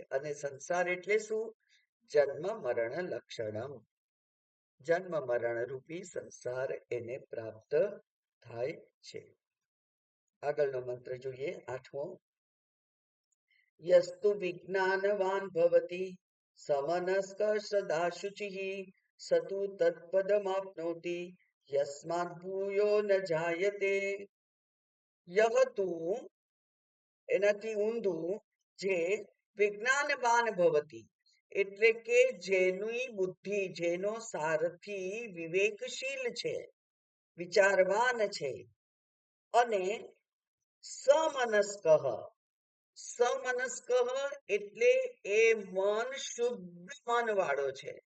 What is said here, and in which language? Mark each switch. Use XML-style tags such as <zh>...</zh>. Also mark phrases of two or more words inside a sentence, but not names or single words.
<gu>અને સંસાર એટલે શું? જન્મ મરણ લક્ષણમ, જન્મ મરણ રૂપી સંસાર એને પ્રાપ્ત થાય છે. આગળનો મંત્ર જોઈએ, 8મો.</gu> <sa>यस्तु विज्ञानवान भवति समनस्क सदा शुचिः स तु तत्पदमाप्नोति यस्मात् भूयो न जायते.</sa> <gu>યહ તું એનાથી ઊંધું જે</gu> <sa>विज्ञानवान भवति</sa> <gu>એટલે કે જેની બુદ્ધિ જેનો સારથી વિવેકશીલ છે, વિચારવાન છે, અને સમનસ્ક સમનસ્ક એટલે એ મન શુદ્ધ મન વાળો છે.</gu>